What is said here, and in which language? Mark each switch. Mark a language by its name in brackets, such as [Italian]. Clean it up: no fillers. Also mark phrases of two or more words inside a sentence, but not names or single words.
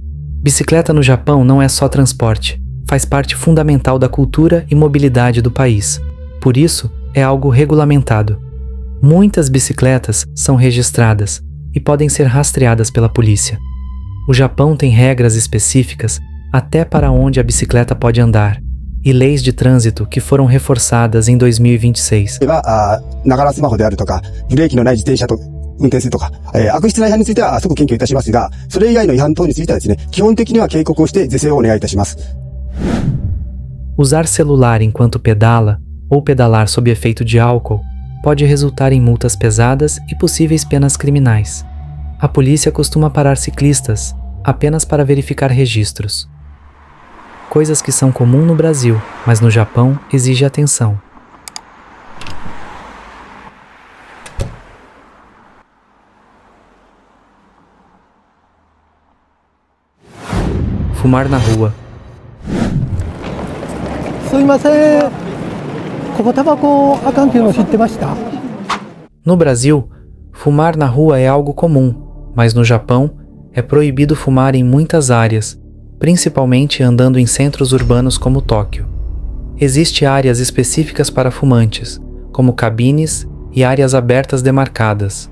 [Portuguese] Bicicleta no Japão não é só transporte, faz parte fundamental da cultura e mobilidade do país. Por isso, é algo regulamentado. Muitas bicicletas são registradas e podem ser rastreadas pela polícia. O Japão tem regras específicas até para onde a bicicleta pode andar, e leis de trânsito que foram reforçadas em 2026. [Japanese] ながらスマホであるとか、ブレーキのない自転車と運転するとか、悪質な違反については即検挙いたしますが、それ以外の違反等についてはですね、基本的には警告をして是正をお願いいたします。 [Portuguese] Usar celular enquanto pedala ou pedalar sob efeito de álcool pode resultar em multas pesadas e possíveis penas criminais. A polícia costuma parar ciclistas apenas para verificar registros. Coisas que são comuns no Brasil, mas no Japão exige atenção. Fumar na rua. [Japanese] すいません。ここタバコあかんっていうの知ってました? [Portuguese] No Brasil, fumar na rua é algo comum, mas no Japão é proibido fumar em muitas áreas, principalmente andando em centros urbanos como Tóquio. Existem áreas específicas para fumantes, como cabines e áreas abertas demarcadas.